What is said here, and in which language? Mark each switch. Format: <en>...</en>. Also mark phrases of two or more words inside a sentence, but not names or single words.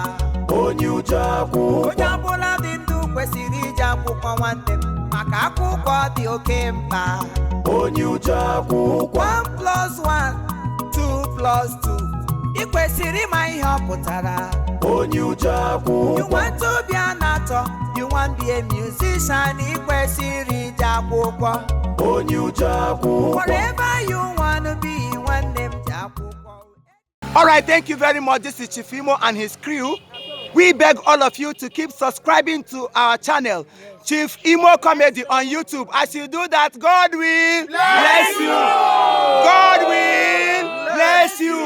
<ig>Onye uche akwụkwọ. Onye ọbụla dị ndụ kwesịrị ije akwụkwọ nwanne m, maka akwụkwọ dị oke mkpa. Onye uche akwụkwọ. 1 + 1, 2 + 2. Ị kwesịrị ịma ihe ọ pụtara. Onye uche akwụkwọ.</ig> <en>You want to be an actor, you want to be a musician,</en> <ig>ị kwesịrị ije akwụkwọ. Onye uche akwụkwọ.</ig> <en>Whatever you want to be,</en> <ig>nwanne m ji akwụkwọ.</ig> <en>All right, thank you very much. This is Chief Imo and his crew. We beg all of you to keep subscribing to our channel, Chief Imo Comedy on YouTube. As you do that, God will bless you. God will bless you.</en>